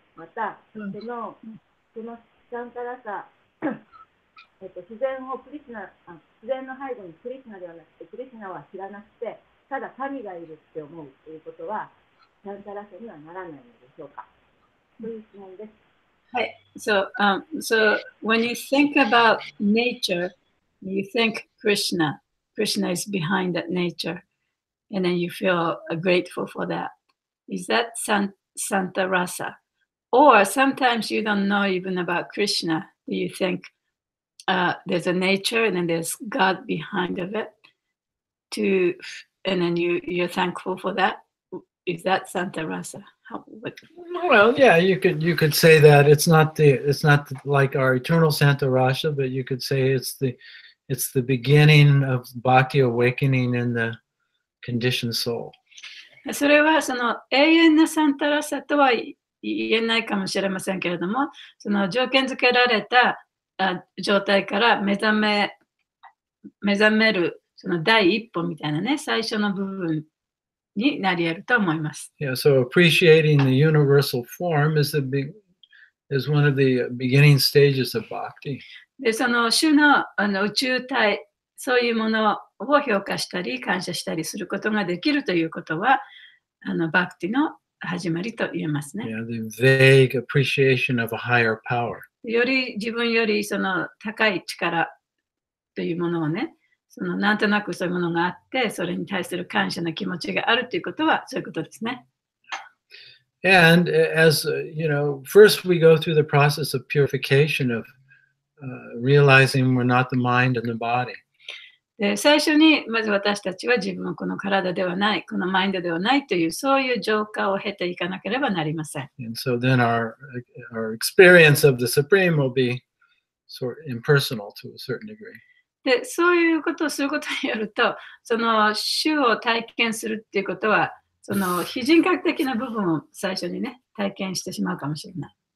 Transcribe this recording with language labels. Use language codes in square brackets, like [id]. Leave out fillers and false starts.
[ja] また、そのシャンタラサ、自然の背後にクリスナではなくて、クリスナは知らなくて、ただ神がいるって思うということは、シャンタラサにはならないのでしょうか。そういう質問です。はい。 [en] So when you think about nature, you think Krishna. Krishna is behind that nature, and then you feel grateful for that. Is that Santa Rasa? Or sometimes you don't know even about Krishna. You think there's a nature and then there's God behind of it. And then you're thankful for that. Is that Santa Rasa? Well, yeah, you could say that it's not like our eternal Santa Rasa, but you could say it's the beginning of bhakti awakening in the conditioned soul. [ja] それはその永遠なサンタラサとは言えないかもしれませんけれども、その条件付けられた状態から目覚めるその第一歩みたいなね、最初の部分になり得ると思います。 [en] Yeah, so appreciating the universal form is one of the beginning stages of bhakti. [ja] で、その種の宇宙体、そういうものを評価したり感謝したりすることができるということは、バクティの始まりと言えますね。 [en] Yeah, the vague appreciation of a higher power. [ja] より自分よりその高い力というものをね、そのなんとなくそういうものがあって、それに対する感謝の気持ちがあるということはそういうことですね。 [en] And as first we go through the process of purification of realizing we're not the mind and the body. [ja] で、最初にまず私たちは自分はこの体ではない、このマインドではないというそういう浄化を経ていかなければなりません。 [en] And so then our experience of the Supreme will be sort of impersonal to a certain degree. [ja] で、そういうことをすることによると、その主を体験するっていうことは、その非人格的な部分を最初にね、体験してしまうかもしれない。